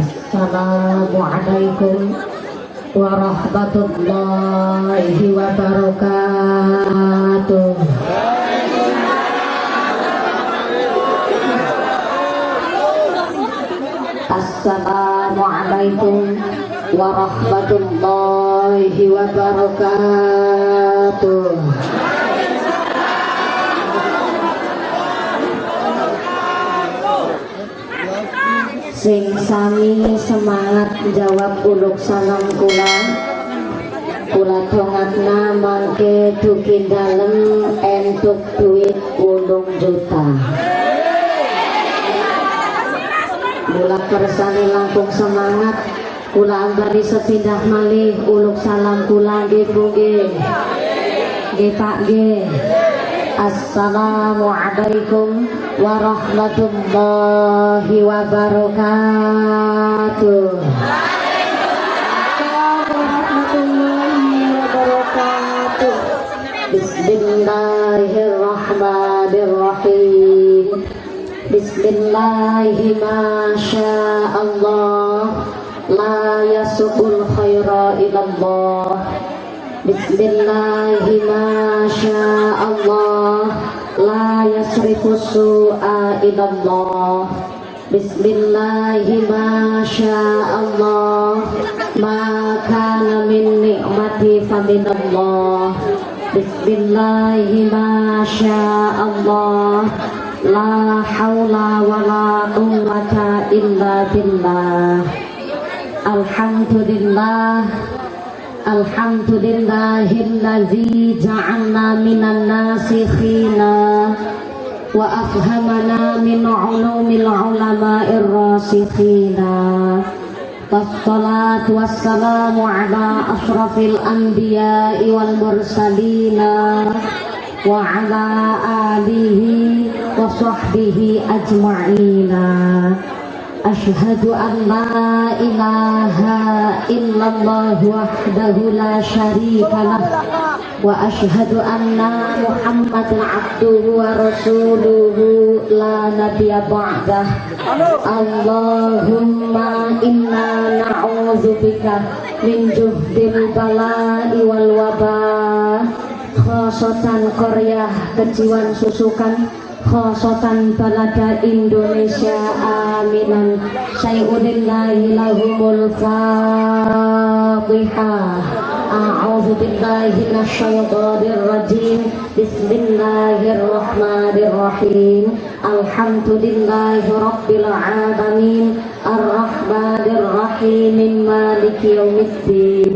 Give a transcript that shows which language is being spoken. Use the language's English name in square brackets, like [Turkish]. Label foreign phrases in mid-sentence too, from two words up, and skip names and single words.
[Arabic] السلام عليكم ورحمة الله وبركاته. السلام عليكم ورحمة الله وبركاته. [Javanese] Sing sami semangat jawab uluk salam kula dongatna mangke dugi dalem entuk duit 8 juta. Mula kersane langkung semangat kula ambari sepindah malih [Arabic] uluk salam [Javanese] kula nggih Bu nggih. Nggih Pak nggih. [Arabic] السلام عليكم ورحمة الله وبركاته. Bismillahirrahmanirrahim. بسم الله ما شاء الله لا يسوق الخير إلا الله. بسم الله ما شاء الله لا يصرف السوء إلا الله. بسم الله ما شاء الله ما كان من نعمة فمن الله. بسم الله ما شاء الله لا حول ولا قوة إلا بالله. الحمد لله، الحمد لله الذي جعلنا من الناصحين وأفهمنا من علوم العلماء الراسخين. والصلاة والسلام على أشرف الأنبياء والمرسلين وعلى آله وصحبه أجمعين. أشهد أن لا إله إلا الله وحده لا شريك له وأشهد أن محمدا عبده ورسوله لا نبي بعده. اللهم إنا نعوذ بك من جهد البلاء والوباء خاصة قرية Kejiwan Susukan خصوصا بلدة Indonesia آمين. Sayudillahi lahumul fatihah. أعوذ بالله من الشيطان الرجيم. بسم الله الرحمن الرحيم. الحمد لله رب العالمين. الرحمن الرحيم. مالك يوم الدين.